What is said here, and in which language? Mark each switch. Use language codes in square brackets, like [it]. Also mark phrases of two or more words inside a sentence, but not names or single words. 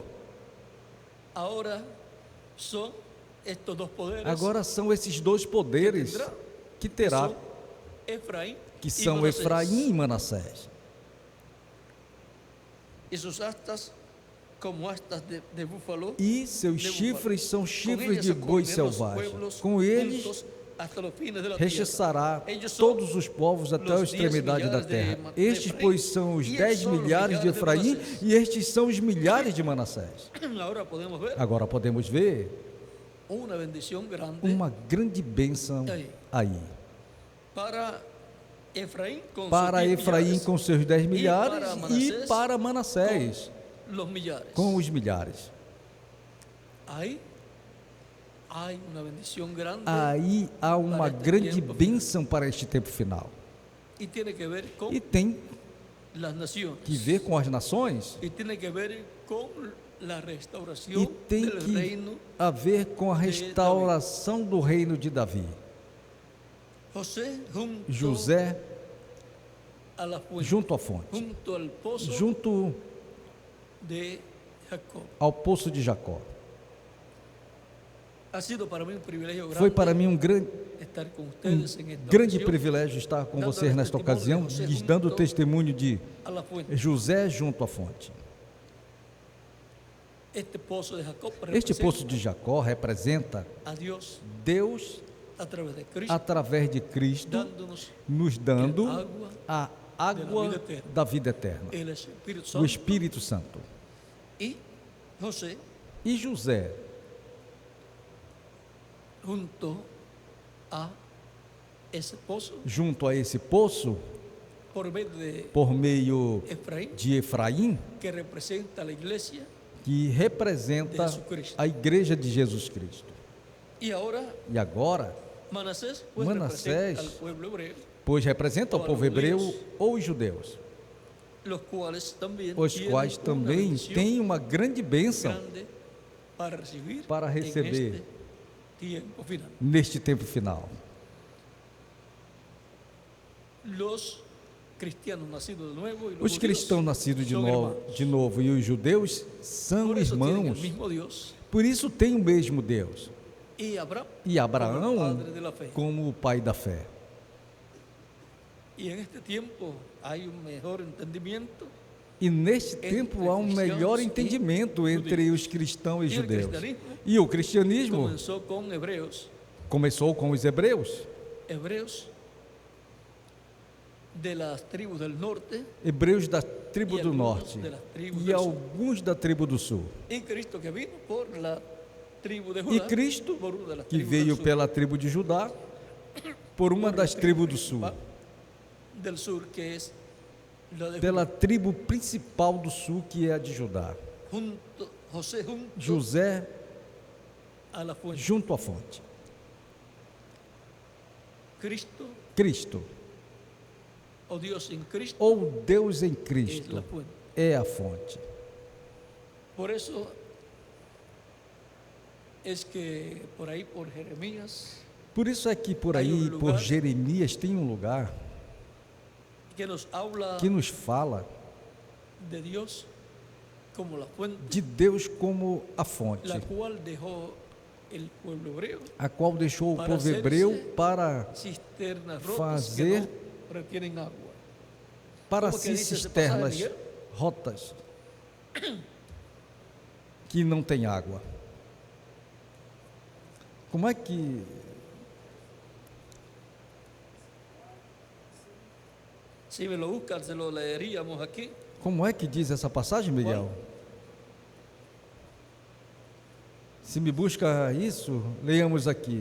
[es] Ahora son estos dos poderes. [pt] agora são esses dois poderes que terá, [es] son Efraín que y [pt] são Manassés. Efraim e Manassés. [es] Y sus astas como astas de búfalo. [pt] E seus de chifres são Com chifres [es] ellas [pt] de boi [es] acorneará los [pt] selvagem. [es] pueblos [pt] Com eles [es] juntos hasta los fines de la [pt] rechaçará [es] tierra. Ellos son [pt] todos os povos até a [es] los 10 [pt] extremidade da milhares de terra. de Estes, Efraim, pois, são os e 10 estes são os milhares de milhares de Efraim, Manassés. e estes são os milhares de Manassés. [es] Ahora podemos ver [pt] Agora podemos ver [es] una bendición grande [pt] uma grande bênção aí. [es] para Efraín con [pt] Para [es] sus 10 [pt] Efraim [es] millares, [pt] com seus 10 milhares [es] para [pt] e Manassés para Manassés [es] los millares. [pt] com os milhares. [es] Ahí hay una bendición grande [pt] Aí há uma Para este grande tempo bênção para este tempo final. [es] y tiene que ver con [pt] e tem [es] las naciones. [pt] que ver com as nações, [es] Y tiene que ver con la [pt] e [es] restauración [pt] tem [es] del [pt] que [es] reino. [pt] a ver com a restauração do reino de Davi. [es] José junto [pt] José [es] a la fuente, [pt] junto à fonte, [es] junto al pozo [pt] junto [es] de Jacob. [pt] ao poço de Jacó. [es] Ha sido para mí un privilegio grande [pt] Foi para mim um [es] estar con ustedes en esta [pt] grande [es] ocasión, [pt] privilégio estar com vocês nesta ocasião, lhes dando o testemunho de [es] a la fuente. [pt] José junto à fonte. [es] Este pozo de Jacob [pt] Este [es] representa [pt] poço de Jacó representa [es] a Dios [pt] Deus [es] a través de Cristo, [pt] através de Cristo, [es] dándonos [pt] nos dando [es] el agua, [pt] a água da vida eterna, [es] el Espíritu [pt] o [es] Santo. [pt] Espírito Santo. [es] Y José, [pt] E José, [es] junto a ese pozo, [pt] junto a esse poço, [es] por medio de [pt] por meio [es] Efraín, [pt] de Efraim, [es] que representa a la iglesia, [pt] que representa a igreja de Jesus Cristo. [es] y ahora [pt] E agora, [es] Manasés, pues [pt] Manassés, [es] representa al pueblo hebreo, [pt] pois representa o povo hebreu ou os judeus, [es] los cuales también [pt] os [es] tienen [pt] quais [es] una [pt] também [es] bendición [pt] têm uma grande bênção [es] grande [pt] para receber [es] en este tiempo final. [pt] neste tempo final. [es] Los cristianos nacidos de nuevo y los [pt] Os [es] judíos [pt] cristãos nascidos [es] son hermanos. [pt] de novo e os judeus são [es] Por eso tienen el [pt] irmãos, [es] mismo Dios. [pt] por isso tem o mesmo Deus. [es] Y Abraham [pt] E Abraão [es] como el padre de la fe. [pt] como o pai da fé. [es] Y en este tiempo hay un mejor entendimiento. [pt] E neste tempo há um melhor entendimento entre os cristãos e judeus. E o cristianismo [es] Comenzó con hebreos, [pt] começou com os hebreus, [es] hebreos de las tribus del norte [pt] hebreus da tribo [es] y [pt] do [es] algunos [pt] norte [es] de las tribus [pt] e [es] del sur. [pt] alguns da tribo do sul. [es] Y Cristo que vino por la tribu de [pt] E [es] Judá, [pt] Cristo, [es] por una de las [pt] que [es] tribus del [pt] veio [es] sur. [pt] pela tribo de Judá, por uma das tribos do sul, [es] Del sur, que es la de [pt] pela [es] Judá. [pt] tribo principal do sul, que é a de Judá. [es] José junto [pt] José [es] a la fuente. [pt] junto à fonte. [es] Cristo [pt] Cristo, [es] o Dios en Cristo [pt] ou Deus em [es] es la [pt] Cristo, [es] fuente. [pt] é a fonte. [es] Por eso es que por ahí, por Jeremías, [pt] Por isso é que por aí, por Jeremias, tem um lugar [es] que nos habla [pt] que nos fala [es] de Dios como la fuente, [pt] de Deus como a fonte, [es] la cual dejó el pueblo hebreo [pt] a qual deixou o [es] para [pt] povo hebreu para [es] cisternas rotas [pt] fazer- [es] que no retienen agua. [pt] para [es] Como que si dice esse [pt] cisternas [es] pasaje, Miguel? [pt] rotas que não tem água. Como é que [es] Si me lo buscan, se lo leeríamos aquí. [pt] diz essa passagem, Miguel? Se me busca isso, leiamos aqui.